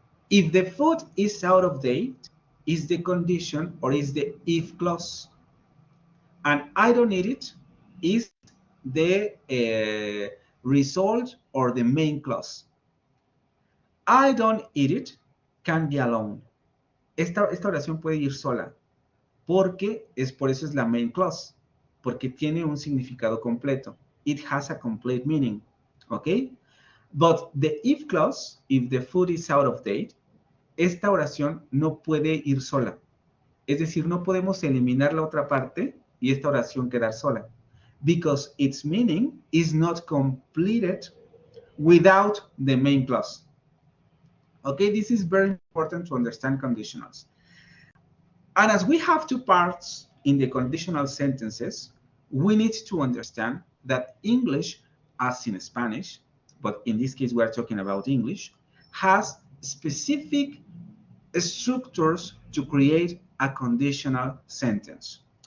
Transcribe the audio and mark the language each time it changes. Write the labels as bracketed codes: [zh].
[en] If the food is out of date is the condition or is the if clause. And I don't eat it is the result or the main clause. I don't eat it can be alone. [es] Esta oración puede ir sola porque por eso es la main clause, porque tiene un significado completo. [en] It has a complete meaning, okay? But the if clause, if the food is out of date, [es] esta oración no puede ir sola. Es decir, no podemos eliminar la otra parte y esta oración quedar sola. [en] Because its meaning is not completed without the main clause. Okay, this is very important to understand conditionals. And as we have two parts in the conditional sentences, we need to understand that English, as in Spanish, but in this case we are talking about English, has specific structures to create a conditional sentence.